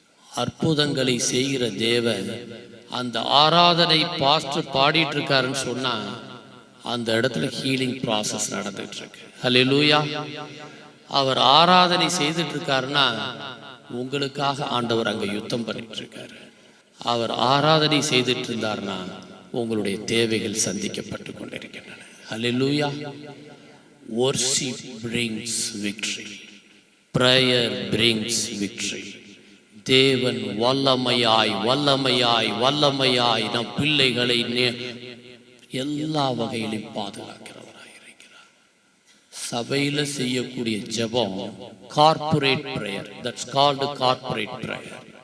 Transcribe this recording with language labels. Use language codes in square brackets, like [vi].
[ta] அற்புதங்களை செய்கிற தேவன் அந்த ஆராதனை பாஸ்டர் பாடிட்டு இருக்காருன்னு சொன்னா அந்த இடத்துல ஹீலிங் ப்ராசஸ் நடந்துட்டு இருக்கு. ஹல்லேலூயா. அவர் ஆராதனை செய்துட்டு இருக்காருன்னா உங்களுக்காக ஆண்டவர் அங்க யுத்தம் பண்ணிட்டு இருக்காரு. அவர் ஆராதனை செய்துட்டு இருந்தார்னா உங்களுடைய தேவைகள் சந்திக்கப்பட்டு கொண்டிருக்கின்றன. ஹல்லேலூயா. [en] Worship brings victory. Prayer brings victory. [ta] தேவன் வல்லமையாய் வல்லமையாய் வல்லமையாய் நம் பிள்ளைகளை எல்லா வகையிலும் பாதுகாக்கிறவராய் இருக்கிறார். சபையில செய்யக்கூடிய ஜெபம் [en] Corporate prayer, that's called corporate prayer.